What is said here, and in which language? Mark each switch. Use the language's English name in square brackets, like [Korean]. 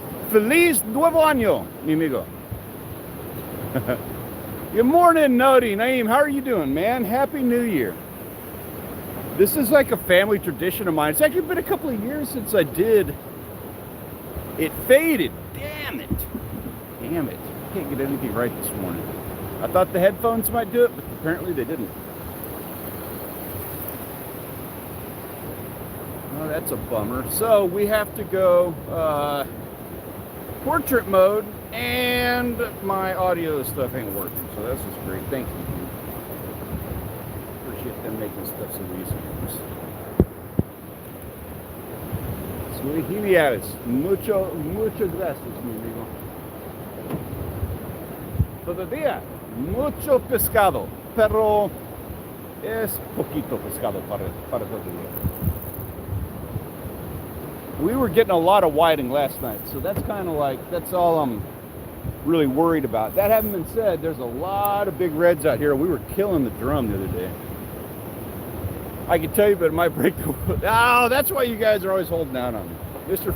[Spanish] Feliz Nuevo Año, mi amigo. [English] Good morning, Nodi. Naeem, how are you doing, man? Happy New Year. This is like a family tradition of mine. It's actually been a couple of years since I did. It faded. Damn it. Damn it. Can't get anything right this morning. I thought the headphones might do it, but apparently they didn't. Oh, that's a bummer. So we have to go portrait mode, and my audio stuff ain't working. So this is great. Thank you. Appreciate them making stuff so easy. [Spanish] Muy geniales. Muchas gracias, mi amigo. Todavía mucho pescado, pero es poquito pescado para todavía. [English] We were getting a lot of whiting last night, so that's kind of like, that's all I'm really worried about. That having been said, there's a lot of big reds out here. We were killing the drum the other day. I can tell you, but it might break the wood. Oh, that's why you guys are always holding out on me. Mr.